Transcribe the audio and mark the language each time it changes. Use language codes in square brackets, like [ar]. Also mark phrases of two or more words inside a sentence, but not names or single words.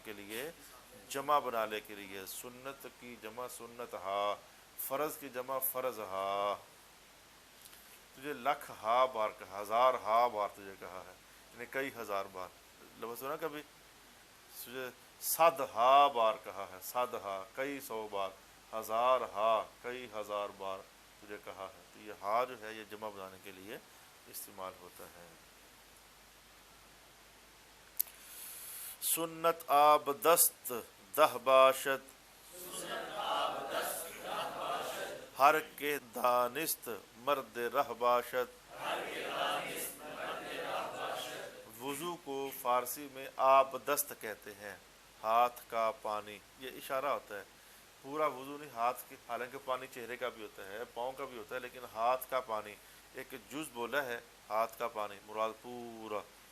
[ur] کے لیے، جمع بنانے کے لیے، سنت کی جمع سنت ہا، فرض کی جمع فرض ہا، تجھے لکھ ہا بار کہا، ہزار ہا بار تجھے کہا ہے، یعنی کئی ہزار بار، لفظ سنا کبھی، تجھے صد ہا بار کہا ہے، صد ہا کئی سو بار، ہزار ہا کئی ہزار بار تجھے کہا ہے، تو یہ ہا جو ہے یہ جمع بنانے کے لیے استعمال ہوتا ہے۔ [fa] سنت آب دست دہ باشد ہر کے دانست مرد رہ باشد، [ur] وضو کو فارسی میں آب دست کہتے ہیں، ہاتھ کا پانی، یہ اشارہ ہوتا ہے، پورا وضو نہیں، ہاتھ کی، حالانکہ پانی چہرے کا بھی ہوتا ہے، پاؤں کا بھی ہوتا ہے، لیکن ہاتھ کا پانی ایک جز بولا ہے، ہاتھ کا پانی مراد پورا۔